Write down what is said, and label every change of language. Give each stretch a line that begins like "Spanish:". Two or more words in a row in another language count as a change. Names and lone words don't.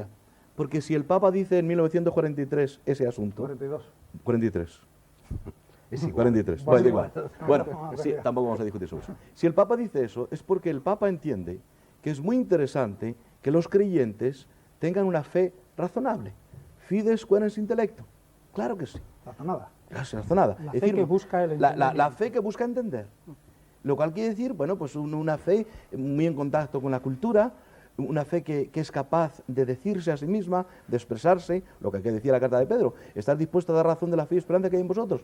Spanish: Porque si el Papa dice en 1943 ese asunto... 42. 43. Es igual. 43. Bueno, Bueno, da igual. Bueno, no, sí, ya. tampoco vamos a discutir sobre eso. Si el Papa dice eso, es porque el Papa entiende que es muy interesante que los creyentes tengan una fe razonable.
Latin: Fides quaerens intellecto.
Spanish: Claro que sí. Razonada. Razonada. La Es fe que busca el la entendimiento. fe que busca entender. Lo cual quiere decir, bueno, pues una fe muy en contacto con la cultura, una fe que es capaz de decirse a sí misma, de expresarse, lo que decía la carta de Pedro, estar dispuesto a dar razón de la fe y esperanza que hay en vosotros,